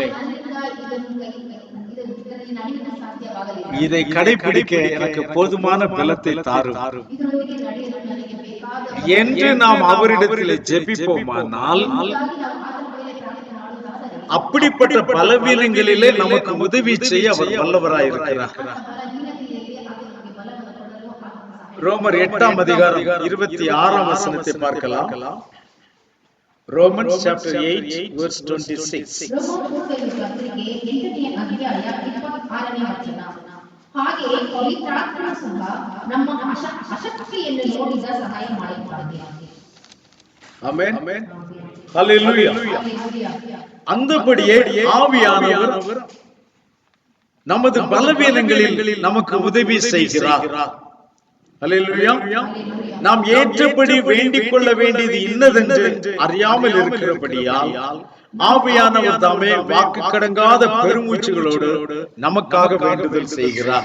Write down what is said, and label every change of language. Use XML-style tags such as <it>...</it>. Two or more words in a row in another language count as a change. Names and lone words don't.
<ta>இதை கடைபிடிக்க எனக்கு போதுமான பலத்தை தாரும் என்று நாம் அவரிடத்தில் ஜெபிப்போமானால் அப்படிப்பட்ட பலவீனங்களிலே நமக்கு உதவி செய்ய அவர் வல்லவராயிருக்கிறார். ரோமர் 8ஆம் அதிகாரம் 26ஆம் வசனத்தை பார்க்கலாம்.</ta> <en>Romans chapter 8 verse 26.</en> <kn>ಹಾಗೆ ಪವಿತ್ರಾತ್ಮ ಸಹ ನಮ್ಮ ಅಶಕ್ತಿಯನ್ನು ನೋಡಿದ ಸಹಾಯ ಮಾಡುತ್ತಾನೆ.</kn> <ta>ஆமென், ஹல்லேலூயா. அந்தபடியே ஆவியானவர் நமது பலவீனங்களில் நமக்கு உதவி செய்கிறார். ஹல்லேலூயா. நாம் ஏற்றபடி வேண்டிக் கொள்ள வேண்டியது இன்னதென்று அறியாமல் இருக்கிறபடியால் ஆவியானவர் தாமே வாக்கு கடங்காத பெருமூச்சுகளோடு நமக்காக வேண்டுதல் செய்கிறார்.</ta>